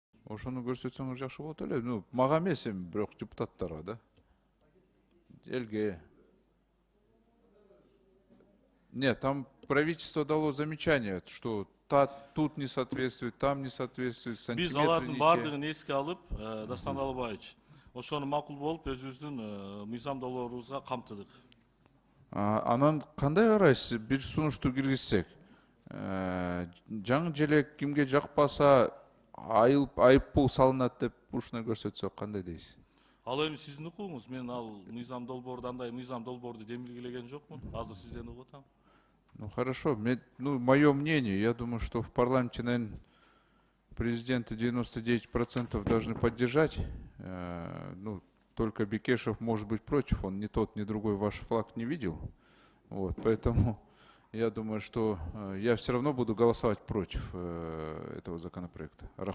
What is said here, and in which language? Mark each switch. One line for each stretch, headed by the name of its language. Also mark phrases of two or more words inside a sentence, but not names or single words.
Kyrgyz: Ошону көрсөтсөңүз жакшы болот эле. Ну, мага эмес эми, бирок депутаттарга да. Элге.
Russian: Нет, там правительство дало замечание, что тут не соответствует, там не соответствует,
Kyrgyz: Биз
Russian: сантиметры
Kyrgyz: алардын
Russian: не те.
Kyrgyz: баардыгын эске алып, Дастан Албаевич, ошону макул болуп өзүбүздүн мыйзам долбоорубузга камтыдык. Анан кандай карайсыз? Бир сунушту киргизсек. Жаңы желек кимге жакпаса айыппул салынат деп ушуну көрсөтсөк кандай дейсиз? Ал эми сиздин укугуңуз. Мен ал мыйзам долбоорду андай мыйзам долбоорду демилгелеген жокмун. Азыр сизден угуп атам.
Russian: Ну хорошо, мое мнение, я думаю, что в парламенте, наверное, президента 99% должны поддержать. Ну, только Бекешев может быть против, он ни тот, ни другой ваш флаг не видел. Вот, поэтому я думаю, что я все равно буду голосовать против этого законопроекта.